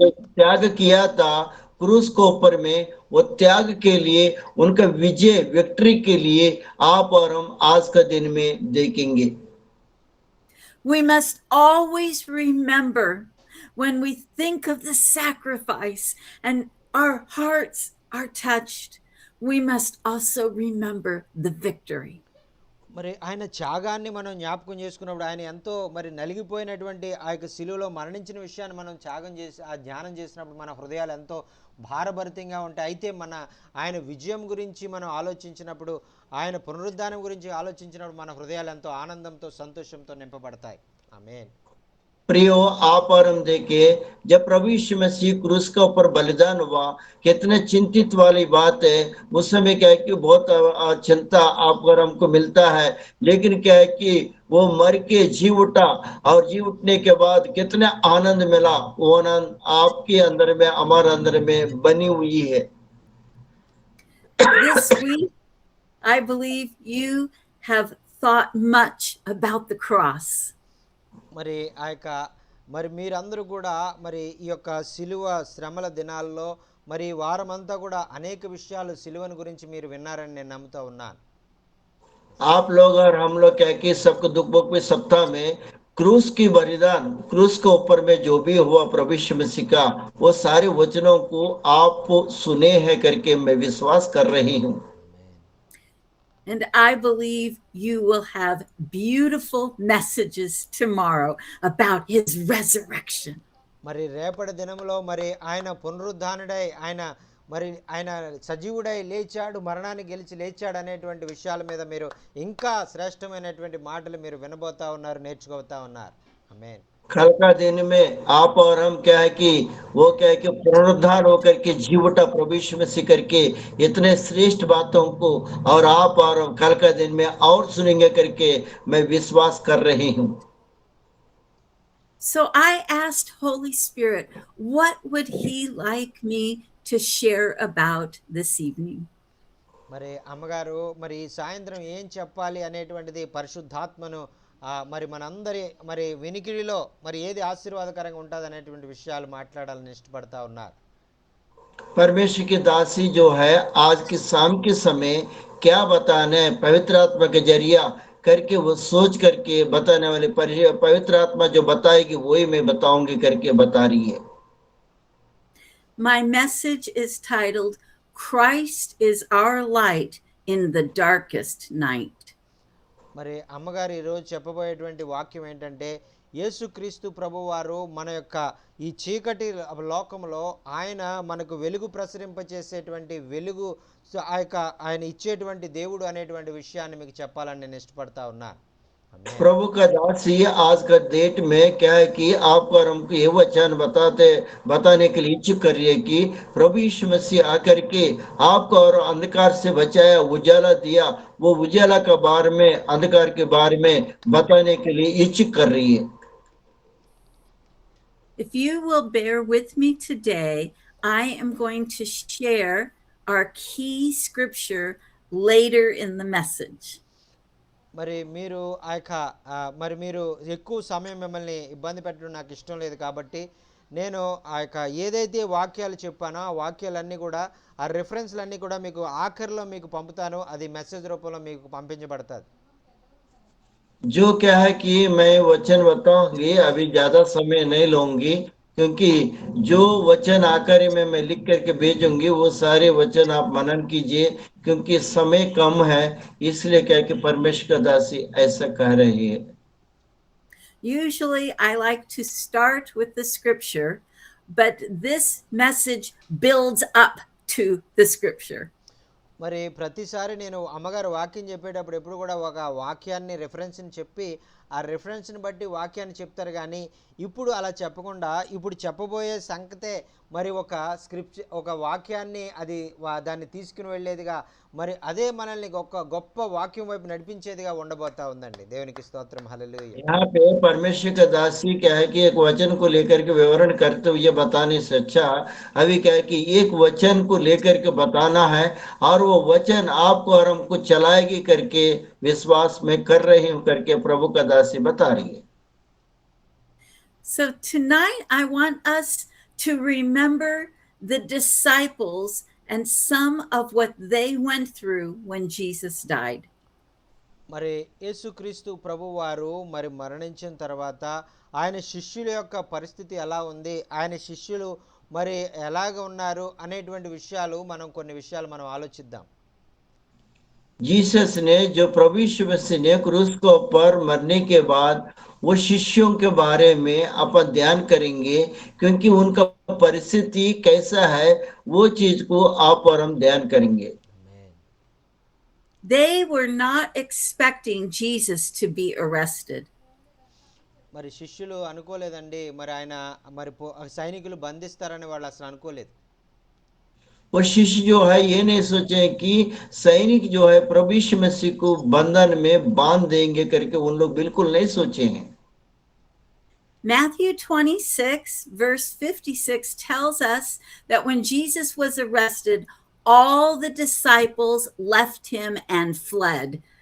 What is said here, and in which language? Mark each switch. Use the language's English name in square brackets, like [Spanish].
[Hindi] जो त्याग किया था क्रूस के ऊपर में, वो त्याग के लिए, उनका विजय, विक्ट्री के लिए आप और हम आज का दिन में देखेंगे। [English] we must always remember when we think of the sacrifice and our hearts are touched, we must also remember the victory. [Telugu] మరి ఆయన త్యాగాన్ని మనం జ్ఞాపకం చేసుకున్నప్పుడు, ఆయన ఎంతో మరి నలిగిపోయినటువంటి ఆ యొక్క శిలువలో మరణించిన విషయాన్ని మనం ధ్యానం చేసినప్పుడు మన హృదయాలు ఎంతో భారభరితంగా ఉంటాయి. అయితే ఆయన విజయం గురించి మనం ఆలోచించినప్పుడు, ఆయన పునరుద్ధానం గురించి ఆలోచించినప్పుడు మన హృదయాలు ఎంతో ఆనందంతో సంతోషంతో నింపబడతాయి. ఆమేన్. [Hindi] प्रियो, आप और हम देखे जब प्रभु यीशु मसीह क्रूस के ऊपर बलिदान हुआ, कितने चिंतित वाली बात है। उस समय क्या है कि बहुत चिंता आप और हमको मिलता है, लेकिन क्या है कि वो मर के जी उठा, और जी उठने के बाद कितने आनंद मिला। वो आनंद आपके अंदर में, हमारे अंदर में बनी हुई है। [English] This week, I believe you have thought much about the cross. [Telugu] మరి మరి మీరందరూ కూడా మరి ఈ యొక్క సిలువ శ్రమల దినాల్లో మరి వారమంతా కూడా అనేక విషయాలు సిలువను గురించి మీరు విన్నారని నేను నమ్ముతా ఉన్నాను. [Hindi] आप लोग और हम लोग क्या कि सबको दुख बुक में सप्ताह में क्रूस की बलिदान, क्रूस के ऊपर में जो भी हुआ प्रभु यीशु मसीह का, वो सारे वचनों को आप सुने हैं करके मैं विश्वास कर रही हूँ। [English] And I believe you will have beautiful messages tomorrow about his resurrection. [Telugu] మరి రేపటి దినంలో మరి ఆయన పునరుద్ధానుడై ఆయన సజీవుడై లేచాడు, మరణాన్ని గెలిచి లేచాడు అనేటువంటి విషయాల మీద మీరు ఇంకా శ్రేష్టమైనటువంటి మాటలు మీరు వినబోతా ఉన్నారు, నేర్చుకోబోతా ఉన్నారు. ఆమేన్. [Hindi] कल का दिन में आप और हम क्या है कि वो क्या है कि पुनरुद्धार होकर के जी उठा प्रभु यीशु मसीह करके इतने श्रेष्ठ बातों को, और आप और हम कल का दिन में और सुनेंगे करके मैं विश्वास कर रही हूँ। [English] So I asked Holy Spirit, what would he like me to share about this evening? [Telugu] మరి అమ్మగారు మరి ఈ సాయంత్రం ఏం చెప్పాలి అనేటువంటిది పరిశుద్ధాత్మను మరి మనందరి మరి వినికిడిలో మరి ఏది ఆశీర్వాదకరంగా ఉంటుంది అనేటువంటి విషయాలు మాట్లాడాలని ఇష్టపడతా ఉన్నారు. [Hindi] परमेश्वर की दासी जो है आज की शाम के समय क्या बताना है, पवित्र आत्मा के जरिया करके वो सोच करके बताने वाले पवित्र आत्मा जो बताएगी वही मैं बताऊंगी करके बता रही है। [English] My message is titled, Christ is our light in the darkest night. [Telugu] మరి అమ్మగారు ఈరోజు చెప్పబోయేటువంటి వాక్యం ఏంటంటే, యేసుక్రీస్తు ప్రభువారు మన యొక్క ఈ చీకటి లోకంలో ఆయన మనకు వెలుగు ప్రసరింపచేసేటువంటి వెలుగు, ఆయన ఇచ్చేటువంటి దేవుడు అనేటువంటి విషయాన్ని మీకు చెప్పాలని నేను ఇష్టపడతా ఉన్నాను. ఆమేన్. [Hindi] प्रभु का दास ये आज का डेट में क्या है कि आपको और हमको ये वचन बताने के लिए इच्छुक कर रही है कि प्रभु यीशु मसीह आकर के आपको और अंधकार से बचाया, उजाला दिया, वो उजाला के बारे में, अंधकार के बारे में बताने के लिए इच्छुक कर रही है। [English] If you will bear with me today, I am going to share our key scripture later in the message. [Telugu] మరి మీరు ఆ యొక్క మరి మీరు ఎక్కువ సమయం మిమ్మల్ని ఇబ్బంది పెట్టడం నాకు ఇష్టం లేదు కాబట్టి నేను ఆ యొక్క ఏదైతే వాక్యాలు చెప్పానో ఆ వాక్యాలన్నీ కూడా ఆ రెఫరెన్స్లన్నీ కూడా మీకు ఆఖరిలో మీకు పంపుతాను. అది మెసేజ్ రూపంలో మీకు పంపించబడుతుంది. [Hindi] जो क्या है कि मैं वचन बताऊंगी, अभी ज्यादा समय नहीं लूंगी, क्योंकि जो वचन आकर में मैं लिख करके भेजूंगी वो सारे वचन आप मनन कीजिए, क्योंकि समय कम है। इसलिए क्या है कि परमेश्वर का दासी ऐसा कह रही है। [English] Usually, I like to start with the scripture, but this message builds up to the scripture. [Telugu] మరి ప్రతిసారి నేను అమ్మగారు వాక్యం చెప్పేటప్పుడు ఎప్పుడు కూడా ఒక వాక్యాన్ని రెఫరెన్స్ని చెప్పి ఆ రెఫరెన్స్ని బట్టి వాక్యాన్ని చెప్తారు. కానీ ఇప్పుడు అలా చెప్పకుండా ఇప్పుడు చెప్పబోయే సంగతే మరి ఒక ఒక వాక్యాన్ని అది దాన్ని తీసుకుని వెళ్ళేదిగా, మరి అదే మనల్ని ఒక గొప్ప వాక్యం వైపు నడిపించేదిగా ఉండబోతా ఉందండి. దేవునికి స్తోత్రం, హల్లెలూయా. [Hindi] यहाँ पे परमेश्वर का दासी क्या है कि एक वचन को लेकर के विवरण करते हुए बताने से अच्छा अभी क्या है कि एक वचन को लेकर के बताना है, और वो वचन आपको और हमको चलाएगी करके विश्वास में कर रही हूं करके प्रभु का दासी बता रही है। [English] So, tonight, I want us to remember the disciples and some of what they went through when Jesus died. [Telugu] మరి యేసుక్రీస్తు ప్రభువారు మరి మరణించిన తర్వాత ఆయన శిష్యుల యొక్క పరిస్థితి ఎలా ఉంది, ఆయన శిష్యులు మరి ఎలాగ ఉన్నారు అనేటువంటి విషయాలు కొన్ని విషయాలు మనం ఆలోచిద్దాం. [Hindi] जीसस ने, जो प्रभु यीशु मसीह ने क्रूस को पर मरने के बाद वो शिष्यों के बारे में अपन ध्यान करेंगे, क्योंकि उनका परिस्थिति कैसा है वो चीज को आप और हम ध्यान करेंगे। [Telugu] ఆమేన్. [English] They were not expecting Jesus to be arrested. [Telugu] మరి శిష్యులు అనుకోలేదండి, మరి ఆయన మరి సైనికులు బంధిస్తారని వాళ్ళు అసలు అనుకోలేదు. [Hindi] वो शिष्य जो है ये नहीं सोचे कि सैनिक जो है प्रभु यीशु मसीह को बंधन में बांध देंगे करके उन लोग बिल्कुल नहीं सोचे हैं। [English] Matthew 26, verse 56 tells us that when Jesus was arrested, all the disciples left him and fled.